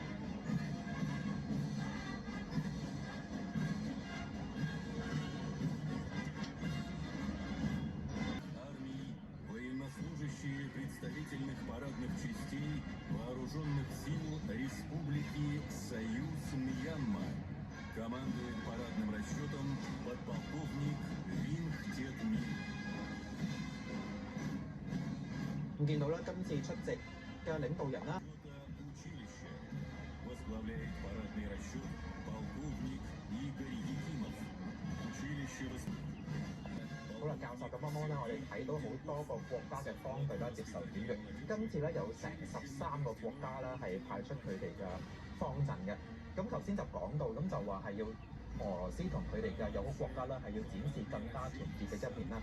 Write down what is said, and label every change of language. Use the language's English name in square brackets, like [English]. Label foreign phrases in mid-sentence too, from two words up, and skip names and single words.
[Russian] Армии, военнослужащие представительных парадных частей вооруженных сил Республики Союз Мьянма. Командует парадным расчетом подполковник Винхтет Ми. [Cantonese] 見到啦，今次出席嘅領導人啦。 [Russian] Возглавляет парадный расчет полковник Игорь Якимов. Училище [Cantonese] 好啦，教授咁啱啱咧，我哋睇到好多個國家嘅方隊啦接受檢閱。今次咧有成13個國家啦係派出佢哋嘅方陣嘅。咁頭先就講到，咁就話係要俄羅斯同佢哋嘅友好國家啦，係要展示更加團結嘅一面啦。